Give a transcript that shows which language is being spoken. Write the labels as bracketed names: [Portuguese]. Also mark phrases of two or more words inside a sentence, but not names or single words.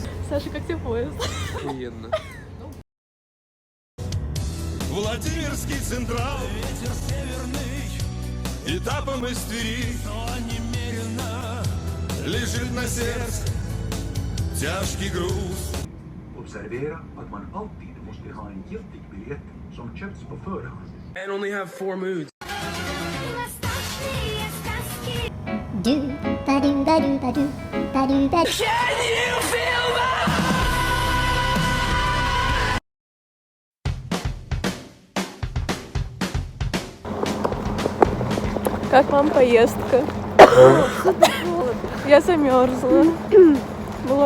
[Russian] Саша, как тебе поезд? Охуенно. Владимирский Централ, ветер северный, этапом из Твери, но немерено лежит на сердце тяжкий груз. [Swedish] Observera att man alltid måste ha en giltig biljett som köpts på förhand. [English] And only have 4 moods. Do ba do ba do ba do ba do ba. [Russian] Как вам поездка? Я замерзла. Было